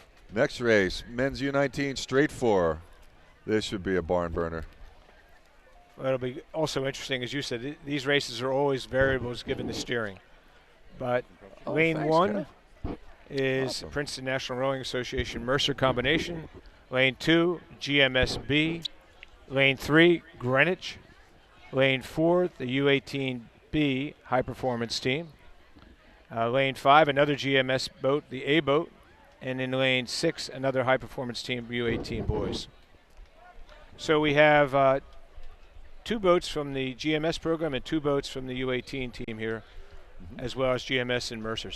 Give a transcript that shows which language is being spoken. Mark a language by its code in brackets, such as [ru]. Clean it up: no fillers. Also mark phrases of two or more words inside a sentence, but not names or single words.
[en] Next race, men's U19 straight 4. This should be a barn burner. Well, it'll be also interesting, as you said, these races are always variables given the steering. But lane thanks, 1 Kev. is Awesome. Princeton National Rowing Association Mercer combination. Lane 2, GMSB. Lane 3, Greenwich. Lane 4, the U18B high performance team. Lane 5, another GMS boat, the A boat. And in lane 6, another high performance team, U18 boys. So we have 2 boats from the GMS program and 2 boats from the U18 team here, as well as GMS and Mercer.